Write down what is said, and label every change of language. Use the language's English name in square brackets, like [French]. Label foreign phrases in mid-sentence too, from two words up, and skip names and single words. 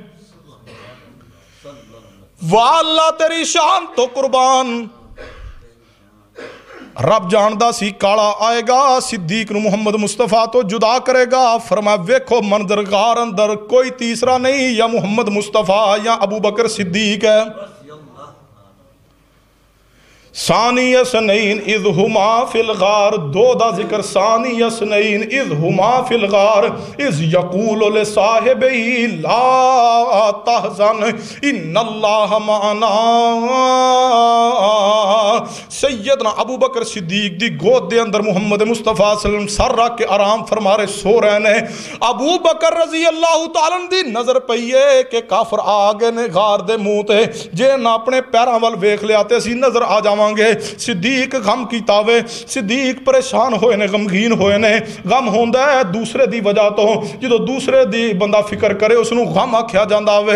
[Punjabi] واہ اللہ تیری شان توں قربان، رب جاندا سی کالا آئے گا صدیق نوں محمد مصطفیٰ توں جدا کرے گا. فرمایا ویکھو منظر غار اندر کوئی تیسرا نہیں، یا محمد مصطفیٰ یا ابو بکر صدیق ہے. [Arabic] ثاني اثنين إذ هما في الغار, [Punjabi] دو دا ذکر [Arabic] ثاني اثنين إذ هما في الغار إذ يقول لصاحبه لا تحزن إن الله معنا. [Punjabi] سیدنا ابو بکر صدیق دی گود دے اندر محمد مصطفیٰ [Arabic] صلى الله عليه وسلم [Punjabi] سر رکھ کے آرام فرما رہے سو رہے نے. ابو بکر [Arabic] رضي الله تعالى [Punjabi] دی نظر پئی ہے کہ کافر آ گئے نے غار دے منہ تے، جے نا اپنے پیراں ول ویکھ لیا تے اسیں نظر آ جاواں. صدیق غم کیتا وے، صدیق پریشان ہوئے نے، غمگین ہوئے نے. غم ہوندا ہے دوسرے دی وجہ توں، جو دوسرے دی بندہ فکر کرے اوہنوں غم آکھیا جاندا وے.